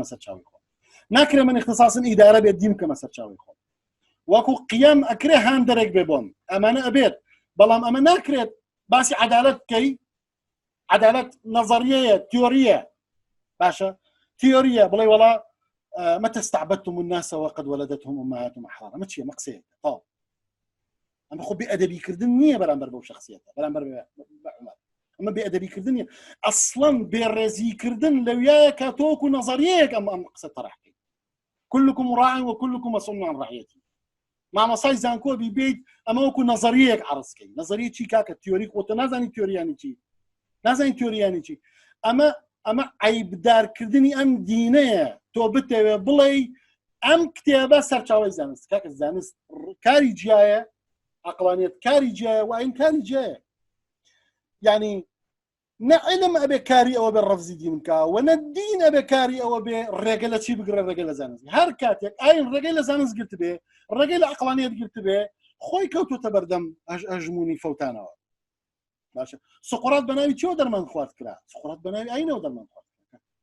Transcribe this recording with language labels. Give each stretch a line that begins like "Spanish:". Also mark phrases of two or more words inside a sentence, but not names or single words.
Central Kurdish: سەرچاوی خۆم ناکرێ من اختصاصم ئیدارە بێت دین کەمە سەرچاوی خۆم وەکو قیام ئەکرێ هان دەرێک بێ بۆم ئەمانە ئەبێت بەڵام ئەمە ناکرێت باسی عەدالەت بکەی عەدالەت نەزەریەیە تیۆریە باشە تیۆریە بڵێ وەڵا
Arabic: متى استعبدتم الناس وقد ولدتهم امهاتهم احرارا
Central Kurdish: ما چیە مەقسەیە تاو ئەمە خۆ بێئەدەبیکردن نییە بەرامبەر بەو شەخسیەتە بەرامبەر ئەمە بێئەدەبیکردن نییە ئەسڵەن بێڕێزیکردن لەویایە کە تۆکو نەزەریەیەک ئەم قسە تەڕەحکەی
Arabic: كلكم راع وكلكم مسؤول عن رعيته
Central Kurdish: مامەسای زانکۆ بیبیت ئەمە وەکو نەزەریەک عەرزکەی نەزەریە چی کاکە تیۆریک وتە نازانی تیۆریانی چی ئەمە عیبدارکردنی ئەم دینەیە تۆ بتەوێ بڵێ ئەم کتێبە سەرچاوی زانست کاکە زانست کاری جیایە عەقڵانیەت کاری جیایە و ئاین کاری جیایە یعنی نە عیلم ئەبێ کاری ئەوە بێ ڕەفزی دین بکە و نە دین ئەبێ کاری ئەوە بێ ڕێگە لە چی بگرە ڕێگە لە زانست هەر کاتێک ئاین ڕێگەی لە زانست گرت بێ ڕێگەی لە عەقڵانیەت گرت بێ خۆی کەوتوتە بەردەم هەژمونی فەوتانەوە باشە سقراط بەناوی چیەوە دەرمان خوارد کرا سقراط بەناوی ئاینەوە دەرمان خوارد کرا